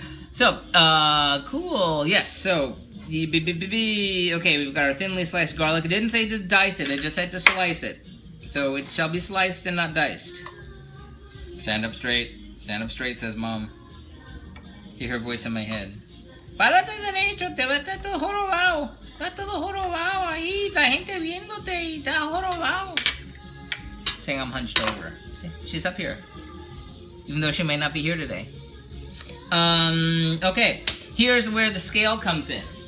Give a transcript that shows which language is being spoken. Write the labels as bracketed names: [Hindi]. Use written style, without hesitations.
[English] So, cool, yes, so, okay, we've got our thinly sliced garlic. It didn't say to dice it, it just said to slice it. So it shall be sliced and not diced. Stand up straight, says Mom. Hear her voice in my head. [Spanish] Párate derecho, te va todo jorobado. Está todo jorobado ahí, la gente viéndote y está jorobado. [English] Saying I'm hunched over. See, she's up here. Even though she may not be here today. Okay, here's where the scale comes in.